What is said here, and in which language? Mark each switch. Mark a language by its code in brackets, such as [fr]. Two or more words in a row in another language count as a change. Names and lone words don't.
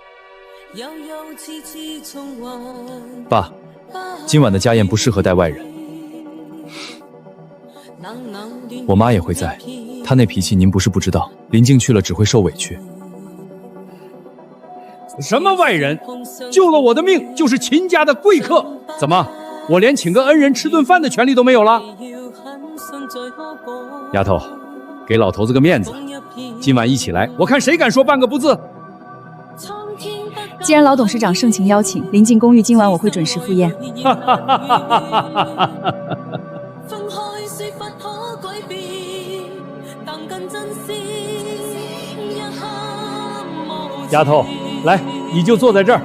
[zh] 爸，今晚的家宴不適合帶外人。我媽也會在，她那脾氣您不是不知道，林靜去了只會受委屈。什麼外人？救了我的命就是秦家的貴客，怎麼我連請個恩人吃頓飯的權利都沒有了？丫頭，給老頭子個面子，今晚一起來，我看誰敢說半個不字。既然老董事長盛情邀請，臨近公寓今晚我會準時赴宴。丫頭，來，你就坐在這兒。